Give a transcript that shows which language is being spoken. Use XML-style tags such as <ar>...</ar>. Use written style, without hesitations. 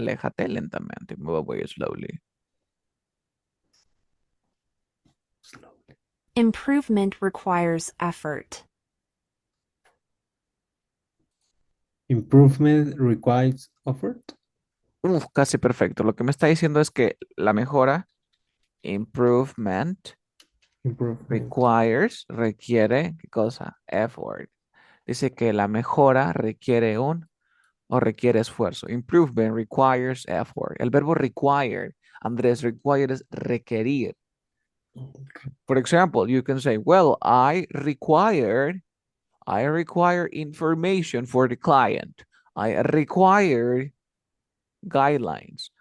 <es>aléjate lentamente,</es> <en>move away slowly. slowly. Improvement requires effort. Improvement requires effort.</en> <es>Uf, casi perfecto. Lo que me está diciendo es que la mejora, improvement, Improvement. requiere, ¿qué cosa? Effort. Dice que la mejora requiere o requiere esfuerzo.</es> <en>Improvement requires effort.</en> <es>El verbo require, Andrés, require es requerir.</es> <en>For example, you can say, well, I require information for the client. I require guidelines.</en>